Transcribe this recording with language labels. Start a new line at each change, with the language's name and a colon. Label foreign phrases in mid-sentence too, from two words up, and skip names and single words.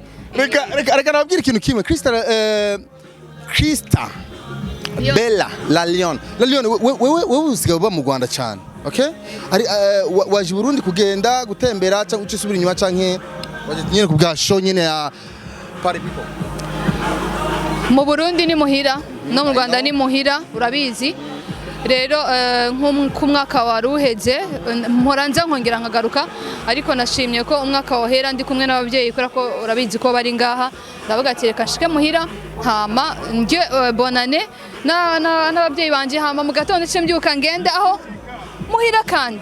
Rundi: reka nababwira ikintu kimwe Christa Bella La Lion wewe usigaye uba mu Rwanda cyane okay waje Burundi kugenda gutembera cyangwa uce subira inyuma canke waje nyine kubwa show nyine ya Party People mu Burundi ni muhira no mu Rwanda ni muhira urabizi rero ku mwaka waruheze mporanza nkongera nkagaruka ariko nashimye ko umwaka wahera ndi kumwe n'ababyeyi kora ko urabizi ko bari ngaha ndavuga ati reka shike muhira hama nje bonane n'ababyeyi banje hama mu gatondo cyo mbyuka ngende aho muhira kandi